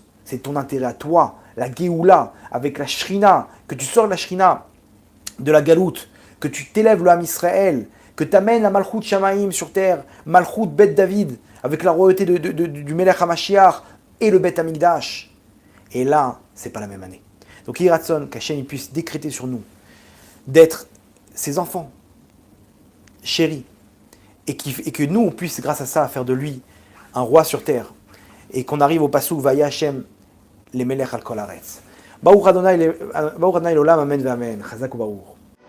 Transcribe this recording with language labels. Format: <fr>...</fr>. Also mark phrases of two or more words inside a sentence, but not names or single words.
<fr>C'est ton intérêt à toi, la Géoula, avec la Shrina, que tu sors de la Shrina, de la Galoute, que tu t'élèves l'âme Israël, que tu amènes la</fr> <he>מלכות שמים</he> <fr>sur terre,</fr> <he>מלכות בית דוד,</he> <fr>avec la royauté du</fr> <he>מלך המשיח</he> <fr>et le</fr> <he>בית המקדש.</he> <fr>Et là, c'est pas la même année. Donc, Yiratson, qu'Hachem puisse décréter sur nous d'être ses enfants, chéris, et que nous, on puisse, grâce à ça, faire de lui un roi sur terre, et qu'on arrive au Pasuk</fr> <he>והיה השם,</he> <fr>les</fr> <he>מלך על כל הארץ. ברוך השם לעולם אמן אמן. חזק וברוך.</he>